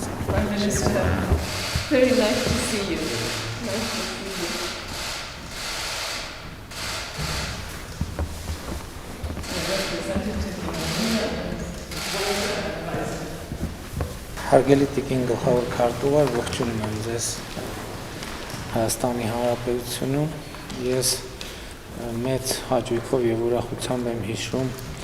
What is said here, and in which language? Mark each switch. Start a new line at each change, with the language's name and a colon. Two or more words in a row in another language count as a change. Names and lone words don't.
English: Prime Minister. Very nice to see you. Nice to see you.
Armenian: Հարգելի տիկին գլխավոր քարտուղար, ողջունում եմ ձեզ Հայաստանի Հանրապետությունում։ Ես մեծ հաճույքով եւ ուրախությամբ եմ հիշում